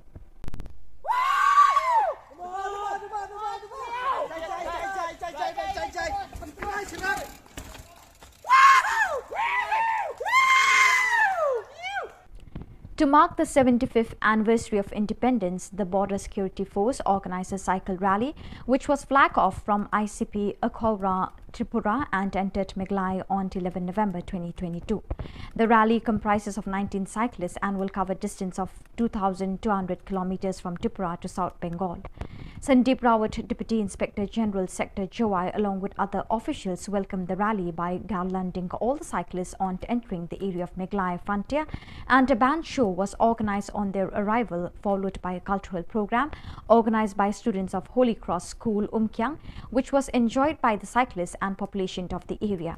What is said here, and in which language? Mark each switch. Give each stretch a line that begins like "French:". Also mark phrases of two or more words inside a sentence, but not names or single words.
English: To mark the 75th anniversary of independence, the Border Security Force organized a cycle rally, which was flagged off from ICP Akhora, Tripura and entered Miglai on 11 November 2022. The rally comprises of 19 cyclists and will cover a distance of 2,200 kilometers from Tripura to South Bengal. Sandeep Rawat, Deputy Inspector General Sector Jowai, along with other officials, welcomed the rally by garlanding all the cyclists on to entering the area of Meghalaya frontier, and a band show was organized on their arrival, followed by a cultural program organized by students of Holy Cross School, Umkyang, which was enjoyed by the cyclists and population of the area.